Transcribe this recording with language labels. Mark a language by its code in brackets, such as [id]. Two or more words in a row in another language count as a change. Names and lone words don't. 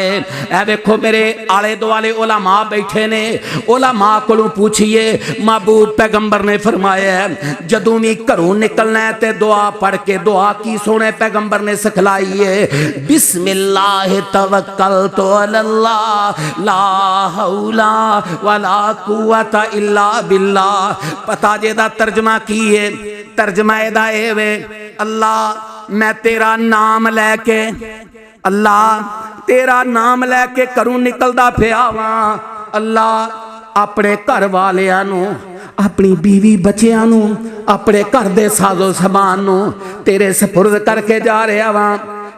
[pa] اے ویکھو میرے آلے دوالے علما بیٹھے نے، علما کولوں پچھیے، محبوب پیغمبر نے فرمایا جدوں بھی گھروں نکلنا ہے تے دعا پڑھ کے، دعا کی سوہنے پیغمبر نے سکھلائی ہے, [ar] بسم الله توكلت على الله لا حول ولا قوة إلا بالله. [pa] پتا جیہدا ترجمہ کی ہے? ترجمہ ایہدا اے وے، اللہ میں تیرا نام لے کے، اللہ تیرا نام لے کے گھروں نکلدا پیا واں. اللہ اپنے گھر والیاں نوں، اپنی بیوی بچیاں نوں، اپنے گھر دے ساز و سامان نوں تیرے سپرد کر کے جا رہا واں.